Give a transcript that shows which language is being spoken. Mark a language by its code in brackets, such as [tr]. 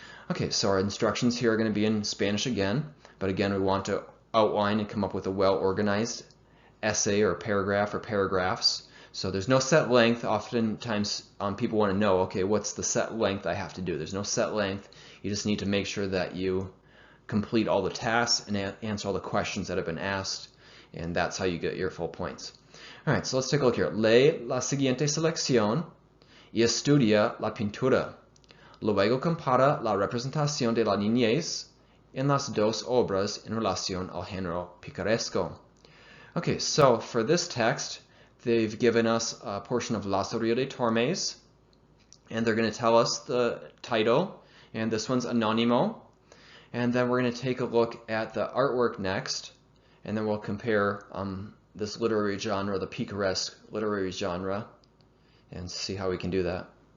[en] Okay, so our instructions here are going to be in Spanish again, but again we want to outline and come up with a well-organized essay or paragraph or paragraphs So there's no set length. Oftentimes people want to know, okay, what's the set length I have to do? There's no set length. You just need to make sure that you complete all the tasks and answer all the questions that have been asked, and that's how you get your full points. All right, so let's take a look here. [es] Lee la siguiente selección y estudia la pintura. Luego compara la representación de la niñez en las dos obras en relación al género picaresco. [en] Okay, so for this text, they've given us a portion of Lazarillo de Tormes, and they're going to tell us the title, and this one's Anónimo. And then we're going to take a look at the artwork next, and then we'll compare this literary genre, the picaresque literary genre, and see how we can do that.